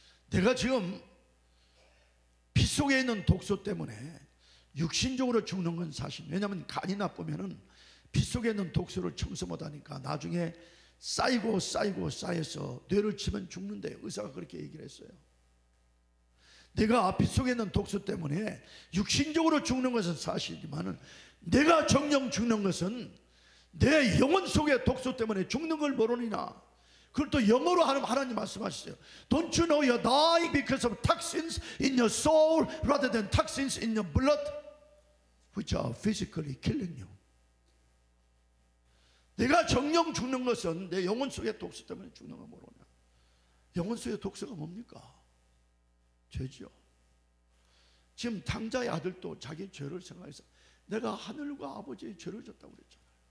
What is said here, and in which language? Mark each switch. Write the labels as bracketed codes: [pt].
[ko] 내가 지금 빗속에 있는 독소 때문에 육신적으로 죽는 건 사실, 왜냐하면 간이 나쁘면은 빗속에 있는 독소를 청소 못하니까 나중에 쌓여서 뇌를 치면 죽는데 의사가 그렇게 얘기를 했어요. 내가 빗속에 있는 독소 때문에 육신적으로 죽는 것은 사실이지만 내가 정령 죽는 것은 내 영혼 속의 독소 때문에 죽는 걸 모르느냐. 그걸 또 영어로 하나님 말씀하셨어요. [en] Don't you know you're dying because of toxins in your soul rather than toxins in your blood which are physically killing you. [ko] 내가 정령 죽는 것은 내 영혼 속의 독소 때문에 죽는 걸 모르냐. 영혼 속의 독소가 뭡니까? 죄지요. 지금 탕자의 아들도 자기 죄를 생각해서 내가 하늘과 아버지의 죄를 졌다고 그랬잖아요.